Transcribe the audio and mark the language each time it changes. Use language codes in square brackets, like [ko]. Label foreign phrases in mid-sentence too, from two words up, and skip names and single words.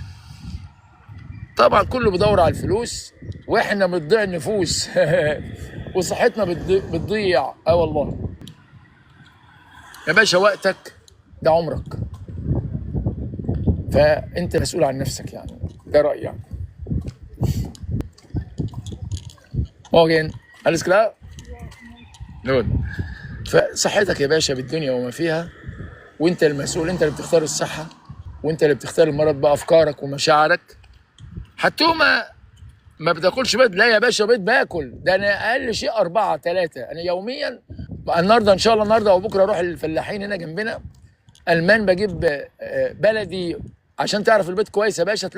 [ar] طبعا كله بيدور على الفلوس، واحنا بتضيع النفوس وصحتنا بتضيع. والله يا باشا وقتك ده عمرك، فانت مسؤول عن نفسك يعني. ده رايي يعني. [de] Morgen, alles klar? Gut. [ar] فصحتك يا باشا بالدنيا وما فيها، وانت المسؤول. انت اللي بتختار الصحه، وانت اللي بتختار المرض بافكارك ومشاعرك. حتومه ما بتاكلش بيض؟ لا يا باشا، بيض باكل. ده انا اقل شيء 4 3. انا يوميا النهارده ان شاء الله، النهارده وبكره اروح الفلاحين هنا جنبنا المان، بجيب بلدي عشان تعرف البيض كويس يا باشا.